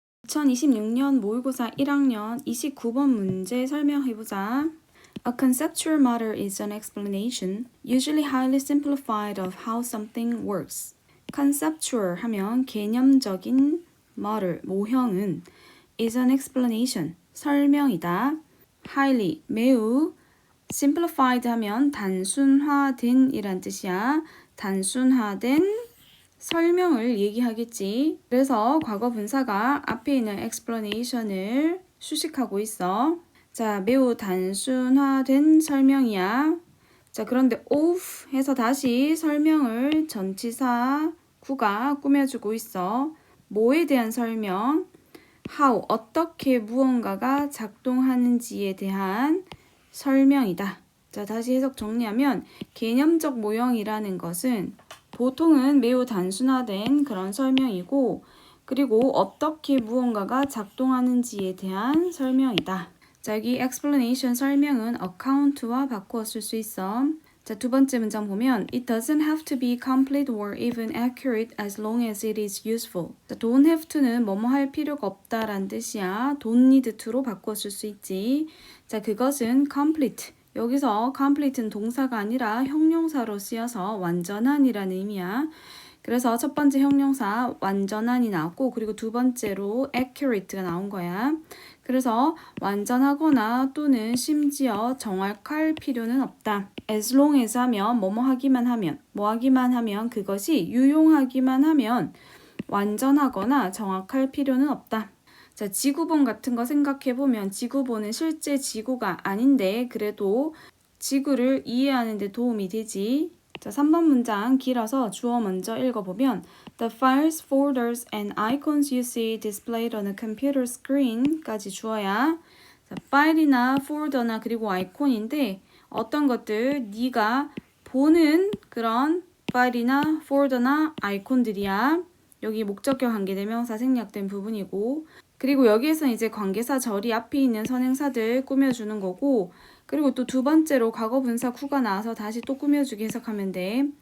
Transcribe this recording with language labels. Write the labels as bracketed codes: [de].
[ko] 2026년 모의고사 1학년 29번 문제 설명해보자. [en] A conceptual model is an explanation, usually highly simplified, of how something works. [ko] conceptual 하면 개념적인 model, 모형은 [en] is an explanation, [ko] 설명이다. highly, 매우 simplified 하면 단순화된 이란 뜻이야. 단순화된 설명을 얘기하겠지. 그래서 과거 분사가 앞에 있는 explanation을 수식하고 있어. 자, 매우 단순화된 설명이야. 자, 그런데 of 해서 다시 설명을 전치사 구가 꾸며주고 있어. 뭐에 대한 설명? how, 어떻게 무언가가 작동하는지에 대한 설명이다. 자, 다시 해석 정리하면 개념적 모형이라는 것은 보통은 매우 단순화된 그런 설명이고, 그리고 어떻게 무언가가 작동하는지에 대한 설명이다. 자, 여기 explanation 설명은 account와 바꾸어 쓸 수 있어. 자, 두 번째 문장 보면 [en] It doesn't have to be complete or even accurate as long as it is useful. [ko] 자, [en] don't have to [ko] 는 뭐뭐 할 필요가 없다라는 뜻이야. [en] don't need to [ko] 로 바꾸어 쓸 수 있지. 자, 그것은 complete. 여기서 complete는 동사가 아니라 형용사로 쓰여서 완전한이라는 의미야. 그래서 첫 번째 형용사 완전한이 나왔고, 그리고 두 번째로 accurate가 나온 거야. 그래서 완전하거나 또는 심지어 정확할 필요는 없다. [en] as long as [ko] 하면 뭐뭐 하기만 하면, 뭐 하기만 하면, 그것이 유용하기만 하면 완전하거나 정확할 필요는 없다. 자, 지구본 같은 거 생각해보면 지구본은 실제 지구가 아닌데 그래도 지구를 이해하는 데 도움이 되지. 자, 3번 문장 길어서 주어 먼저 읽어보면 [en] The files, folders, and icons you see displayed on a computer screen [ko] 까지 주어야. 자, 파일이나 폴더나 그리고 아이콘인데 어떤 것들 네가 보는 그런 파일이나 폴더나 아이콘들이야. 여기 목적격 관계대명사 생략된 부분이고, 그리고 여기에서 이제 관계사 절이 앞에 있는 선행사들 꾸며주는 거고, 그리고 또 두 번째로 과거 분사 구가 나와서 다시 또 꾸며주기 해석하면 돼.